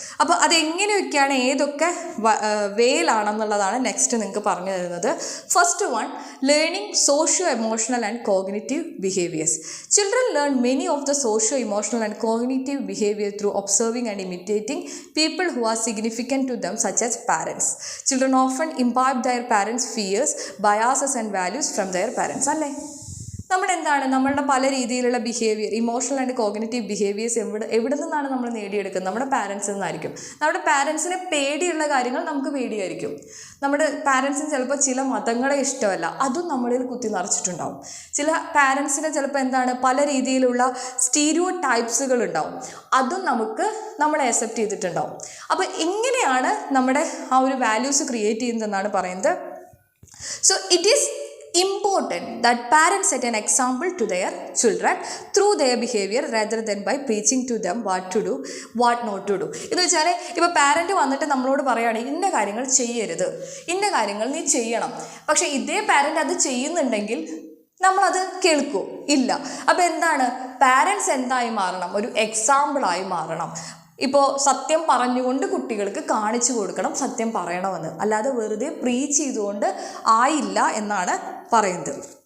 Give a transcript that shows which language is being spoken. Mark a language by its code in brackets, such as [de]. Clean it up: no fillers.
[ml] അപ്പോൾ അതെങ്ങനെയൊക്കെയാണ്, ഏതൊക്കെ വേയിലാണെന്നുള്ളതാണ് നെക്സ്റ്റ് നിങ്ങൾക്ക് പറഞ്ഞു തരുന്നത്. [en] First one, learning socio emotional and cognitive behaviours. Children learn many of the socio emotional and cognitive behaviour through observing and imitating people who are significant to them, such as parents. Children often imbibe their parents' fears, biases and values from their parents, അല്ലേ? [ml] നമ്മുടെ എന്താണ് നമ്മളുടെ പല രീതിയിലുള്ള behaviour, [en] emotional and cognitive behaviours [ml] എവിടെ നിന്നാണ് നമ്മൾ നേടിയെടുക്കുന്നത്? നമ്മുടെ പാരൻസിൽ നിന്നായിരിക്കും. നമ്മുടെ പാരൻസിന് പേടിയുള്ള കാര്യങ്ങൾ നമുക്ക് പേടിയായിരിക്കും. നമ്മുടെ പാരൻസിന് ചിലപ്പോൾ ചില മതങ്ങളെ ഇഷ്ടമല്ല, അതും നമ്മളിൽ കുത്തി നിറച്ചിട്ടുണ്ടാവും. ചില പാരൻസിന് ചിലപ്പോൾ എന്താണ് പല രീതിയിലുള്ള സ്റ്റീരിയോ ടൈപ്സുകൾ ഉണ്ടാവും, അതും നമ്മളെ അക്സെപ്റ്റ് ചെയ്തിട്ടുണ്ടാവും. അപ്പോൾ ഇങ്ങനെയാണ് നമ്മുടെ ആ ഒരു വാല്യൂസ് ക്രിയേറ്റ് ചെയ്യുന്നതെന്നാണ് പറയുന്നത്. [en] So it is important that parents set an example to their children through their behavior rather than by preaching to them what to do, what not to do. [ml] എന്ന് വെച്ചാൽ ഇപ്പോൾ പാരൻറ്റ് വന്നിട്ട് നമ്മളോട് പറയുകയാണെങ്കിൽ ഇന്ന കാര്യങ്ങൾ ചെയ്യരുത്, ഇന്ന കാര്യങ്ങൾ നീ ചെയ്യണം, പക്ഷേ ഇതേ പാരൻറ്റ് അത് ചെയ്യുന്നുണ്ടെങ്കിൽ നമ്മളത് കേൾക്കൂ ഇല്ല. അപ്പോൾ എന്താണ്, പാരൻസ് എന്തായി മാറണം? ഒരു എക്സാമ്പിളായി മാറണം. ഇപ്പോൾ സത്യം പറഞ്ഞുകൊണ്ട് കുട്ടികൾക്ക് കാണിച്ചു കൊടുക്കണം സത്യം പറയണമെന്ന്, അല്ലാതെ വെറുതെ പ്രീച്ച് ചെയ്തുകൊണ്ട് ആയില്ല എന്നാണ് പറയുന്നത്.